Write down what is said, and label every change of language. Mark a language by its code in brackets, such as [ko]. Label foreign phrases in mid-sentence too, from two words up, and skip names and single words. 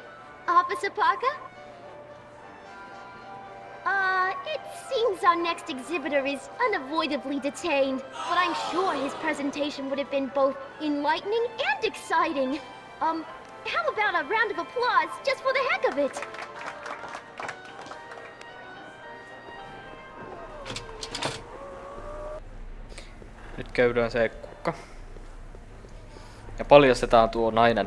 [en] Officer Parker? It seems our next exhibitor is unavoidably detained, but I'm sure his presentation would have been both enlightening and exciting. How about a round of applause just for the heck of it? [fi] Nyt käydään se kukka. Ja paljastetaan tuo nainen.